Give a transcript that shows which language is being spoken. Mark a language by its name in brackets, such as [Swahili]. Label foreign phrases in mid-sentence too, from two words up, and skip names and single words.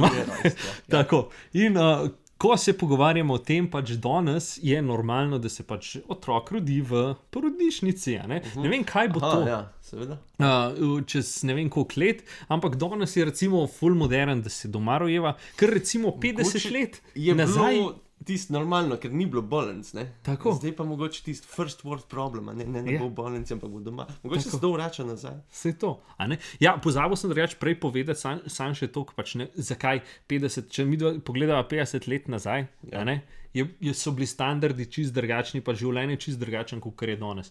[Slovenian] Tako, in ko se pogovarjamo o tem, pač danes je normalno, da se pač otrok rodi v porodnišnici, ne? Ne vem, kaj bo to. Ja, seveda. Čez ne vem koliko let, ampak danes je recimo full modern, da se doma rojeva, ker recimo 50 let je nazaj... bilo tisto normalno, ker ni bilo bolnic, ne? Tako. Zdaj pa mogoče tisto [English] first world problem, [Slovenian] ne bo v bolnici, ampak bo doma. Mogoče se to vrača nazaj. Vse to, a ne? Ja, pozabil sem drugače prej povedati, sam še toliko, pač ne, zakaj 50, če mi pogledava 50 let nazaj, a ne? So bili standardi čist drugačni, pa življenje čist drugačen, kot je danes.